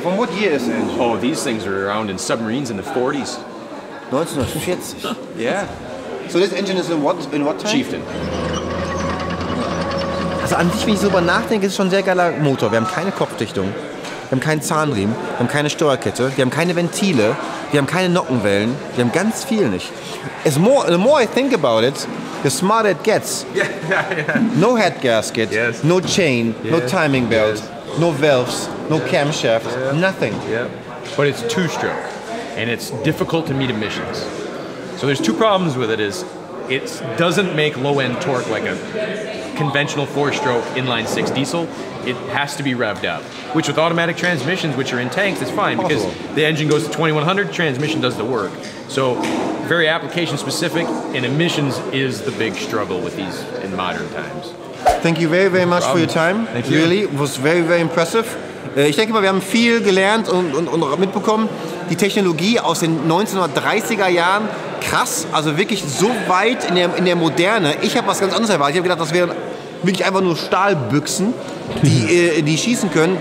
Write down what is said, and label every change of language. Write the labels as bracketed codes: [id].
[en] From what year is the engine? Oh, these things were around in submarines in the 40s. 1940. Yeah. So this engine is in what time? Chieftain. [de] Also an sich, wenn ich so drüber nachdenke, ist es schon ein sehr geiler Motor. Wir haben keine Kopfdichtung, wir haben keinen Zahnriemen, wir haben keine Steuerkette, wir haben keine Ventile, wir haben keine Nockenwellen, wir haben ganz viel nicht. [en] The more I think about it, the smarter it gets. Yeah. No head gasket, Yes. no chain, no Yes. timing belt, Yes. no valves, no camshaft, nothing. Yeah. But it's 2-stroke, and it's difficult to meet emissions. So there's 2 problems with it. It doesn't make low-end torque like a conventional 4-stroke inline-6 diesel. It has to be revved up, which with automatic transmissions, which are in tanks, is fine because the engine goes to 2100, transmission does the work. So very application specific, and emissions is the big struggle with these in modern times. Thank you very, very much for your time. Thank you. Really, it was very, very impressive. [de] Ich denke mal, wir haben viel gelernt und mitbekommen. Die Technologie aus den 1930er Jahren, krass, also wirklich so weit in der Moderne. Ich habe was ganz anderes erwartet. Ich habe gedacht, das wären wirklich einfach nur Stahlbüchsen, die schießen können.